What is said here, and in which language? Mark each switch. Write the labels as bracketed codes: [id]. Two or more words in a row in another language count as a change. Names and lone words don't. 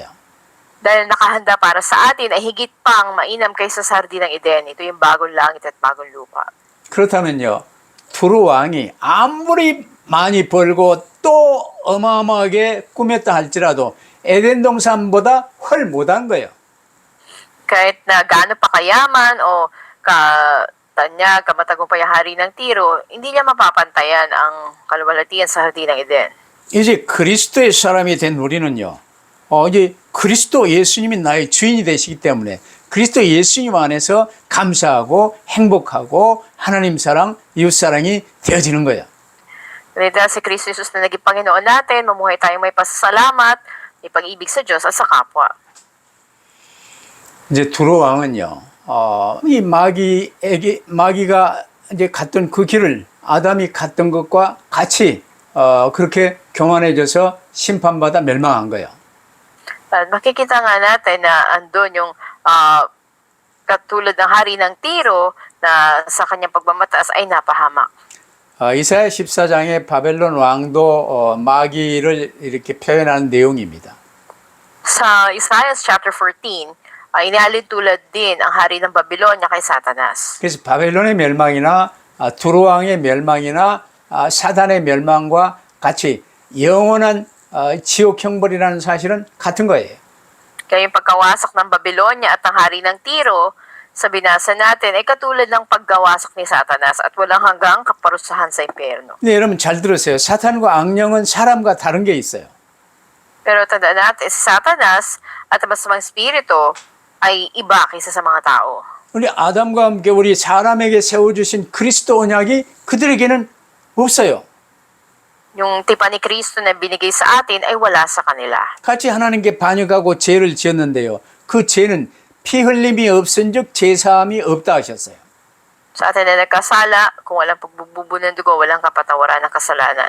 [tl] Dahil nakahanda para sa atin ay higit pang mainam kaysa sa hardin ng Eden. Ito yung bagong langit at bagong lupa. [ko] 그렇다면요 두루 왕이 아무리 많이 벌고 또 어마어마하게 꾸몄다 할지라도 에덴 동산보다 훨 못한 거예요. [tl] Kahit na gaano pa kayaman o katanyag, kamatagumpay ang hari ng Tiro, hindi niya mapapantayan ang kaluwalhatian sa Hardin ng Eden. [ko] 이제 그리스도의 사람이 된 우리는요, 이제 그리스도 예수님이 나의 주인이 되시기 때문에 그리스도 예수님 안에서 감사하고 행복하고 하나님 사랑, 이웃 사랑이 되어지는 거예요. [tl] Dahil si Kristo Jesus na naging Panginoon natin, mamuhay tayong may pasasalamat, may pag-ibig sa Diyos at sa kapwa. [ko] 이제 두로 왕은요, 이 마귀가 이제 갔던 그 길을 아담이 갔던 것과 같이 그렇게 교만해져서 심판받아 멸망한 거예요. [tl] At makikita nga natin na andun yung katulad ng hari ng Tiro na sa kanyang pagmamataas ay napahamak. [ko] 이사야 14장에 바벨론 왕도 마귀를 이렇게 표현하는 내용입니다. [tl] Sa Isaiah chapter 14, inialid tulad din ang hari ng Babylonia kay Satanas. [ko] 그래서 바벨론의 멸망이나 두로 왕의 멸망이나 사단의 멸망과 같이 영원한 지옥 형벌이라는 사실은 같은 거예요. [tl] Kaya yung pagkawasak ng Babylonia at ang hari ng Tiro, sa binasa natin ay katulad ng paggawasak ni Satanas at walang hanggang kaparusahan sa impyerno. [ko] 네, 여러분 잘 들으세요. 사탄과 악령은 사람과 다른 게 있어요. [tl] Pero tandaan natin, si Satanas at ang masamang espiritu ay iba kaysa sa mga tao. [ko] 우리 아담과 함께 우리 사람에게 세워주신 그리스도 언약이 그들에게는 없어요. [tl] Yung tipan ni Kristo na binigay sa atin ay wala sa kanila. [ko] 같이 하나님께 반역하고 죄를 지었는데요. 그 죄는 피 흘림이 없은즉 제사함이 없다 하셨어요. [tl] Sa atin na nagkasala, kung walang pagbububo ng dugo, walang kapatawaran ng kasalanan.